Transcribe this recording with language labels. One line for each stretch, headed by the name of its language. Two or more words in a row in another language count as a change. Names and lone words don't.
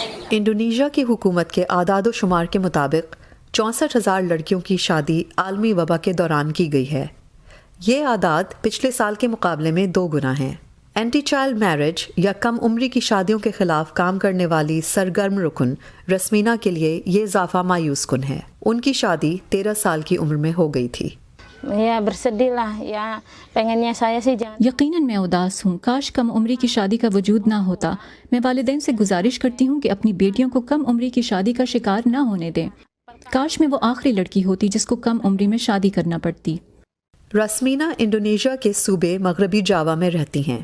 Urdu: انڈونیشیا کی حکومت کے اعداد شمار کے مطابق 64,000 لڑکیوں کی شادی عالمی وبا کے دوران کی گئی ہے. یہ اعداد پچھلے سال کے مقابلے میں 2 گنا ہیں.
English: Anti child marriage
Urdu: یا کم عمری کی شادیوں کے خلاف کام کرنے والی سرگرم رکن رسمینہ کے لیے یہ اضافہ مایوس کن ہے. ان کی شادی 13 سال کی عمر میں ہو گئی تھی.
Indonesian: या bersedih lah ya, pengennya saya sih jangan।
Urdu: یقیناً میں اداس ہوں، کاش کم عمری کی شادی کا وجود نہ ہوتا. میں والدین سے گزارش کرتی ہوں کہ اپنی بیٹیوں کو کم عمری کی شادی کا شکار نہ ہونے دیں. کاش میں وہ آخری لڑکی ہوتی جس کو کم عمری میں شادی کرنا پڑتی. رسمینہ انڈونیشیا کے صوبے مغربی جاوا میں رہتی ہیں.